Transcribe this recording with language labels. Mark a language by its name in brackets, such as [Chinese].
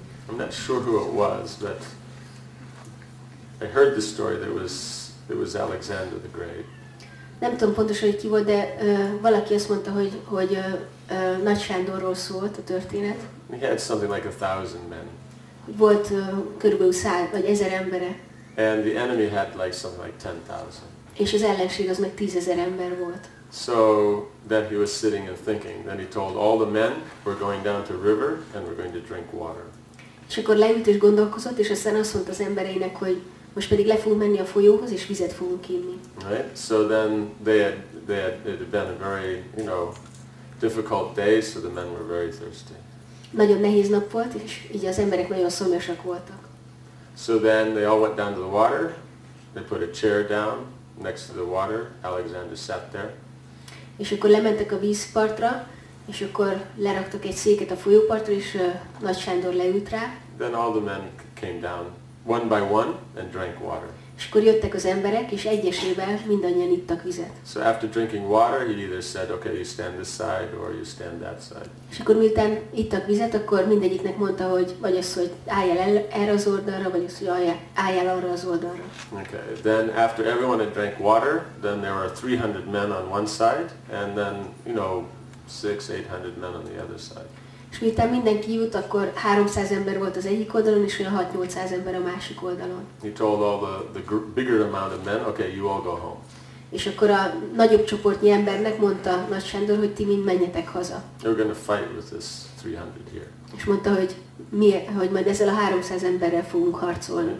[English] I'm not sure who it was, but I heard the story that it was Alexander the Great. [Hungarian] Nem tudom pontosan, hogy ki volt, de valaki azt mondta, hogy Nagy Sándorról szólt a történet. [English] He had something like 1,000 men. [Hungarian] Volt körülbelül 100 vagy 1000 embere. [English] And the enemy had like something like 10,000. [Hungarian] És az ellenség az meg 10,000 ember volt. [English] So then he was sitting and thinking. Then he told all the men, we're going down to river and we're going to drink water. [Hungarian] És akkor leült és gondolkozott, és aztán azt mondta az embereinek, hogy Most pedig le fogunk menni a folyóhoz, és vizet fogunk inni. [English] Right? So then it had been a very, difficult day, so the men were very thirsty. [Hungarian] Nagyon nehéz nap volt, és így az emberek nagyon szomjasak voltak. [English] So then they all went down to the water. They put a chair down next to the water. Alexander sat there. [Hungarian] És akkor lementek a vízpartra, és akkor leraktak egy széket a folyópartra, és Nagy Sándor leült rá. [English] Then all the men came down one by one and drank water. [Hungarian] És akkor jöttek az emberek, és egyesével mindannyian ittak vizet. [English] So after drinking water, he either said, okay, you stand this side or you stand that side. [Hungarian] És akkor miután ittak vizet, akkor mindegyiknek mondta, hogy vagy az, hogy álljál el erre az oldalra, vagy az, hogy álljál arra az oldalra. [English] Okay, then after everyone had drank water, then there were 300 men on one side, and then, 600-800 men on the other side. [Hungarian] És miután mindenki jut, akkor 300 ember volt az egyik oldalon, és olyan 6-800 ember a másik oldalon. [English] He told all the bigger amount of men, okay, you all go home. [Hungarian] És akkor a nagyobb csoportnyi embernek mondta Nagy Sándor, hogy ti mind menjetek haza. [English] You're going to fight with this 300 here. [Hungarian] És mondta, hogy majd ezzel a 300 emberrel fogunk harcolni.